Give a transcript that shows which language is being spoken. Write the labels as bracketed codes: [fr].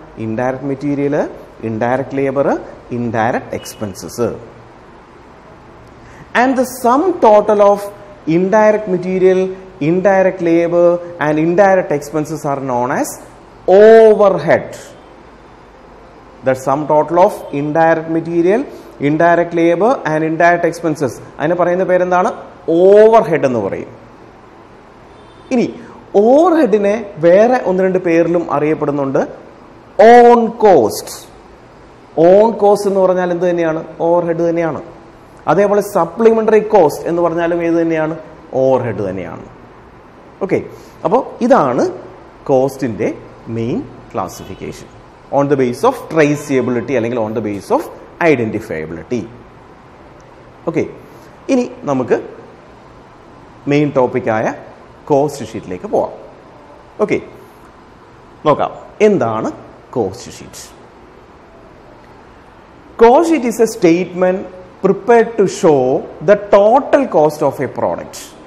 [en] Indirect material, indirect labour, indirect expenses. And the sum total of indirect material, indirect labour and indirect expenses are known as overhead. The sum total of indirect material, indirect labor and indirect expenses, [ml] അതിന് പറയുന്ന പേരെന്താണ്? Overhead എന്ന് പറയും. ഇനി ഓവർഹെഡിനെ വേറെ ഒന്ന് രണ്ട് പേരിലും അറിയപ്പെടുന്നുണ്ട്. On cost. ഓൺ കോസ്റ്റ് എന്ന് പറഞ്ഞാൽ എന്ത് തന്നെയാണ്? ഓവർഹെഡ് തന്നെയാണ്. അതേപോലെ സപ്ലിമെന്ററി കോസ്റ്റ് എന്ന് പറഞ്ഞാലും ഏത് തന്നെയാണ്? ഓവർഹെഡ് തന്നെയാണ്. ഓക്കെ, അപ്പോൾ ഇതാണ് കോസ്റ്റിന്റെ main classification [en] on the basis of traceability [ml] അല്ലെങ്കിൽ [en] on the basis of identifiability. [ml] Okay, ഇനി നമുക്ക് മെയിൻ ടോപ്പിക്കായ കോസ്റ്റ് ഷീറ്റിലേക്ക് പോവാം. ഓക്കെ, നോക്കാം എന്താണ് cost sheet. [en] Cost sheet is a statement prepared to show the total cost of a product.